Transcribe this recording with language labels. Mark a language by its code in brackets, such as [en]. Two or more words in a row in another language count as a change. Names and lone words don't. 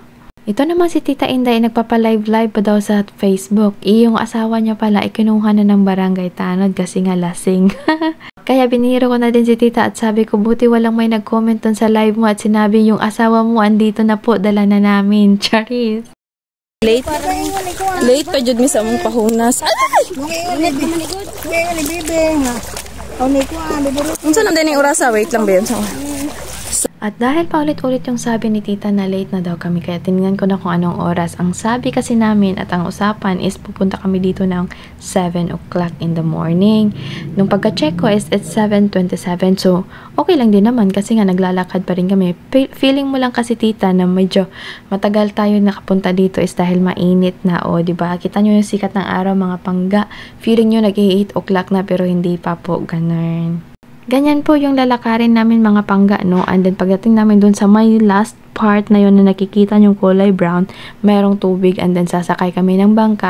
[tl] Ito naman si Tita Inday nagpapa-live pa daw sa Facebook. Yung asawa niya pala ikinuha na ng barangay tanod kasi nga lasing. Kaya biniro ko na din si Tita at sabi ko buti walang may nag-comment dun sa live mo at sinabi yung asawa mo andito na po, dala na namin. Charis. [ceb] Late pa jud mi sa among pahunas. Ay! Unsa na din yung orasa? Wait lang ba yun? [tl] At dahil paulit-ulit yung sabi ni tita na late na daw kami, kaya tinignan ko na kung anong oras. Ang sabi kasi namin at ang usapan is pupunta kami dito ng 7 [en] o'clock in the morning. [tl] Nung pagka-check ko is it's 7:27. So, okay lang din naman kasi nga naglalakad pa rin kami. Feeling mo lang kasi tita na medyo matagal tayo nakapunta dito is dahil mainit na. O, diba? Kita nyo yung sikat ng araw mga pangga. Feeling nyo nag-8 o'clock na pero hindi pa po. Ganun. Ganyan po yung lalakarin namin mga pangga, no? [en] And then [tl] pagdating namin dun sa may last part na yun na nakikita yung kulay brown, mayroong tubig [en] and then [tl] sasakay kami ng bangka.